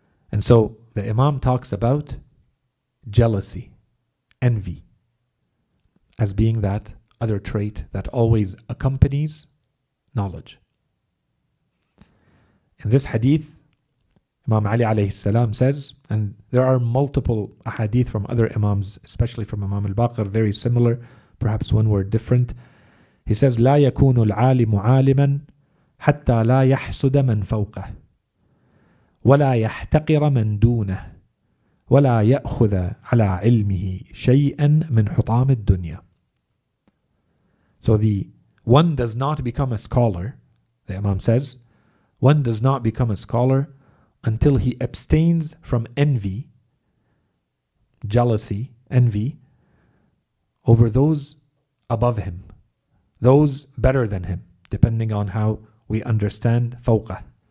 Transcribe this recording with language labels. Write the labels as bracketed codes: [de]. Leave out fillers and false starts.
[en] And so the Imam talks about jealousy, envy, as being that other trait that always accompanies knowledge. In this hadith, Imam Ali alayhi salam says, and there are multiple hadith from other Imams, especially from Imam al-Baqir, very similar, perhaps one word different. He says, [ar] لا يكون العالم عالما حتى لا يحسد من فوقه ولا يحتقر من دونه ولا يأخذ على علمه شيئا من حطام الدنيا. [en] So the one does not become a scholar, the Imam says, one does not become a scholar until he abstains from envy, jealousy, envy, over those above him, those better than him, depending on how we understand fawqah.